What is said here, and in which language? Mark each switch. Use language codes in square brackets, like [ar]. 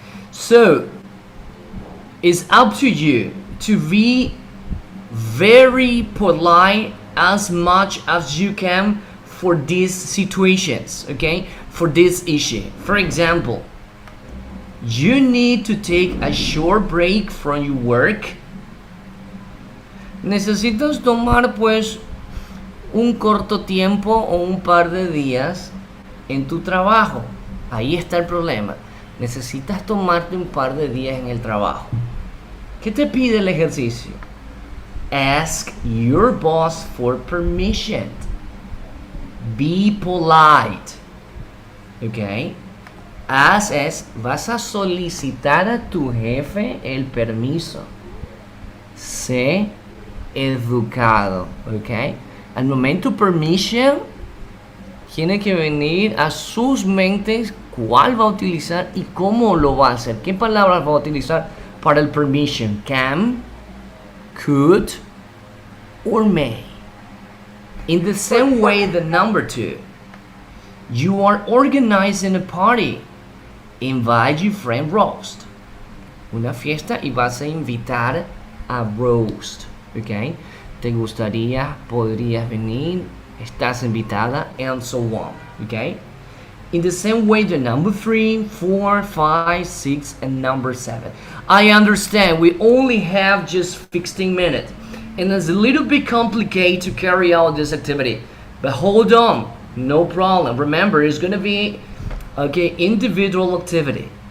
[en] So it's up to you to be very polite as much as you can for these situations, okay? For this issue. For example, you need to take a short break from your work. [es] Necesitas tomar pues un corto tiempo o un par de días en tu trabajo. Ahí está el problema. Necesitas tomarte un par de días en el trabajo. ¿Qué te pide el ejercicio? [en] Ask your boss for permission. Be polite. Okay? [es] Vas a solicitar a tu jefe el permiso. Sé educado, ¿ok? Al momento permission, tiene que venir a sus mentes cuál va a utilizar y cómo lo va a hacer. ¿Qué palabras va a utilizar para el permission? [en] Can, could, or may. In the same way, the number 2, you are organizing a party. Invite your friend roast. [es] Una fiesta y vas a invitar a roast. ¿Ok? Te gustaría, podrías venir, estás invitada, [en] and so on. [es] ¿Ok? [en] In the same way, the number 3, 4, 5, 6, and number 7. I understand we only have just 15 minutes. And it's a little bit complicated to carry out this activity. But hold on, no problem. Remember, it's going to be okay, individual activity.